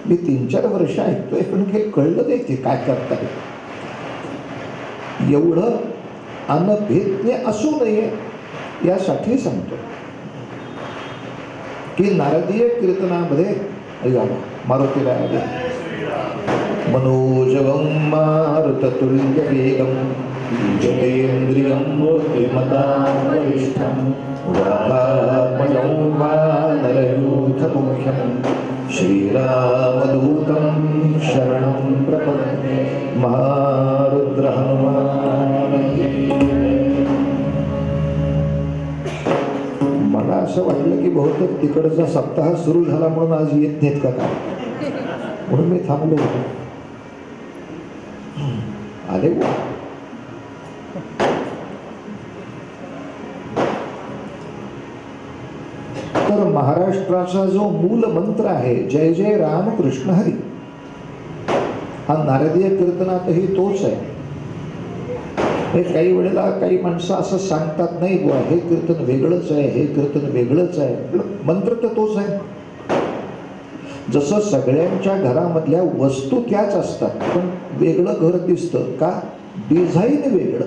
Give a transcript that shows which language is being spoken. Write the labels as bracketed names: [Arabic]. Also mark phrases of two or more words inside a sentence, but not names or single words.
[Marathi] मी 3-4 वर्ष ऐकतोय, पण काही कळलं नाही ते काय करताय. एवढं अनभेद्य असू नये यासाठी सांगतो की नारदीय कीर्तनामध्ये ऐका मारुतीला आले [Sanskrit] मनोजवं मारुततुल्यवेगं जितेन्द्रियं बुद्धिमतां वरिष्ठं वातात्मजं वानरयूथमुख्यं श्रीरामदूतं शरणं प्रपद्ये महारुद्र हनुमान. [Marathi] मला असं वाटलं की बहुतेक तिकडचा सप्ताह सुरू झाला म्हणून आज येत नाहीत का काय, म्हणून मी थांबलो होतो. आले वा. तर महाराष्ट्राचा जो मूल मंत्र आहे जय जय राम कृष्ण हरी, हा नारदीय कीर्तनातही तोच आहे. हे काही वेळेला काही माणसं असं सांगतात नाही बुवा हे कीर्तन वेगळंच आहे, हे कीर्तन वेगळंच आहे. मंत्र तर तोच आहे. जसं सगळ्यांच्या घरामधल्या वस्तू त्याच असतात, पण वेगळं घर दिसतं का, डिझाईन वेगळं.